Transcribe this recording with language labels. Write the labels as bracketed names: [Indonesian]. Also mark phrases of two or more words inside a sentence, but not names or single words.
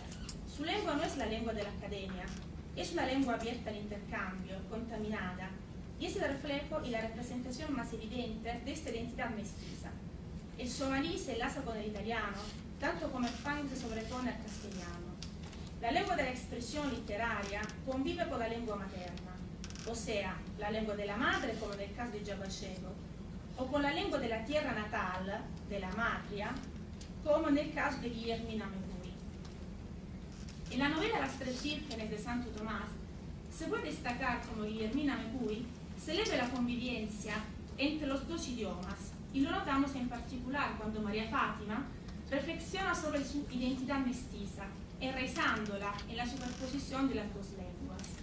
[Spanish] Su lengua no es la lengua de la academia, es una lengua abierta al intercambio, contaminada, y es el reflejo y la representación más evidente de esta identidad mestiza. El somalí se enlaza con el italiano, tanto como el fang se sobrepone al castellano. La lengua de la expresión literaria convive con la lengua materna, o sea, la lengua de la madre, como [Italian] nel caso di [Spanish] Giabashego, o con la lengua de la tierra natal, de la matria, como [Italian] nel caso [Spanish] de Guillermina Mekuy. En la novela Las Tres Vírgenes de Santo Tomás, se puede destacar como Guillermina Mekuy celebra la convivencia entre los dos idiomas, y lo notamos en particular cuando María Fátima reflexiona sobre su identidad mestiza, enraizándola en la superposición de las dos lenguas.